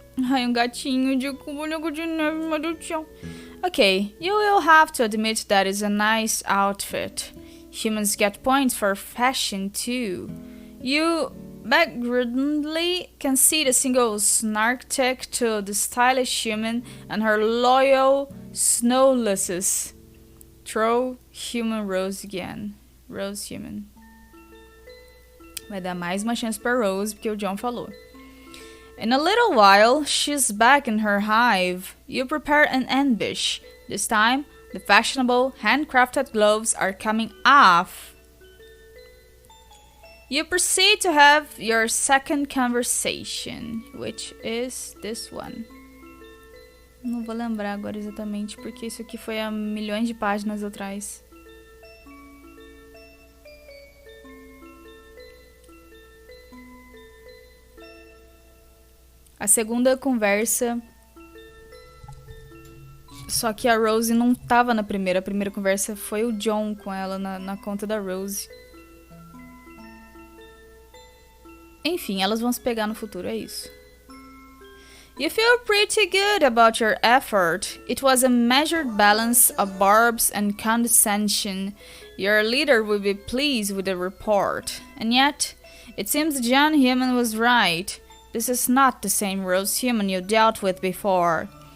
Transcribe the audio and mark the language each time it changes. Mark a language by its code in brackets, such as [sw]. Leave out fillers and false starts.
[pt] Ai, um gatinho de boneco de neve, meu Deus do céu. [en] Okay, you will have to admit that is a nice outfit. Humans get points for fashion too. You begrudgingly concede a single snark tick to the stylish human and her loyal snowlesses. Throw human Rose again. Rose human. [pt] Vai dar mais uma chance pra Rose, porque o John falou. [en] In a little while, she's back in her hive. You prepare an ambush. This time, the fashionable, handcrafted gloves are coming off. You proceed to have your second conversation, which is this one. [pt] Não vou lembrar agora exatamente, porque isso aqui foi há milhões de páginas atrás. A segunda conversa... Só que a Rose não tava na primeira. A primeira conversa foi o John com ela na conta da Rose. Enfim, elas vão se pegar no futuro, é isso. [en] You feel pretty good about your effort. It was a measured balance of barbs and condescension. Your leader will be pleased with the report. And yet, it seems John Human was right. This is not the same Rose Human you dealt with before.